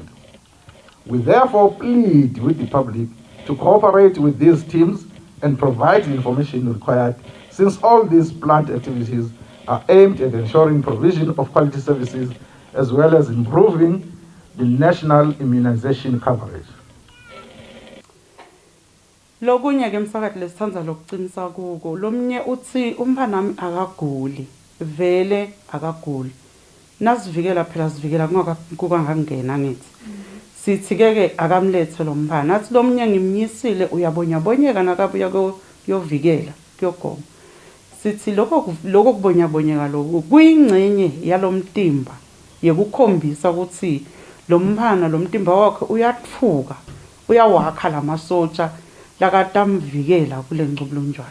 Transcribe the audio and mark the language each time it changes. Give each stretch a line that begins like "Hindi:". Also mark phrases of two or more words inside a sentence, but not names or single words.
English: We therefore plead with the public to cooperate with these teams and provide the information required, since all these planned activities are aimed at ensuring provision of quality services as well as improving the national immunization coverage.
Swati: Lokunye ke msakathi lesithandza lokuqinisa kuko lomnye uthi umfanami akaguli vele akaguli nasivikela phela sivikela kungakangena ngithi sithi ke akamlethe lo mfana athi lomnye ngimnyisile uyabonyabonyeka nakabuya yovikela kuyogoma sithi lokho kubonyabonyeka lokho kuyingcenye yalomtimba yekukhombisa ukuthi lo mphana lo mtimba wakhe uyatfuka uyawakha lamasotsha lakatamvikela kule ngcubulunjwana.